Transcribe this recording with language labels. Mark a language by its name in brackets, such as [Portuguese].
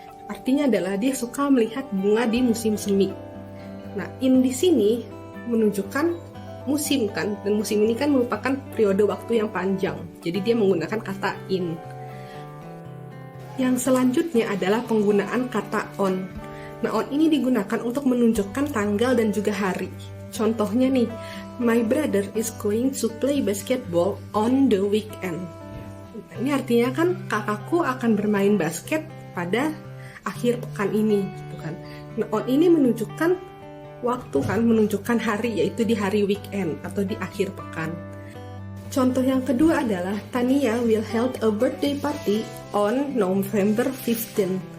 [Indonesian] Artinya adalah dia suka melihat bunga di musim semi. Nah, in di sini menunjukkan musim kan, dan musim ini kan merupakan periode waktu yang panjang, jadi dia menggunakan kata in. Yang selanjutnya adalah penggunaan kata on. Nah, on ini digunakan untuk menunjukkan tanggal dan juga hari. [English] Contohnya nih, my brother is going to play basketball on the weekend. [Indonesian] Nah, ini artinya kan kakakku akan bermain basket pada akhir pekan ini gitu kan. Nah, on ini menunjukkan waktu kan, menunjukkan hari, yaitu di hari weekend atau di akhir pekan. Contoh yang kedua adalah [English] Tania will hold a birthday party on November 15.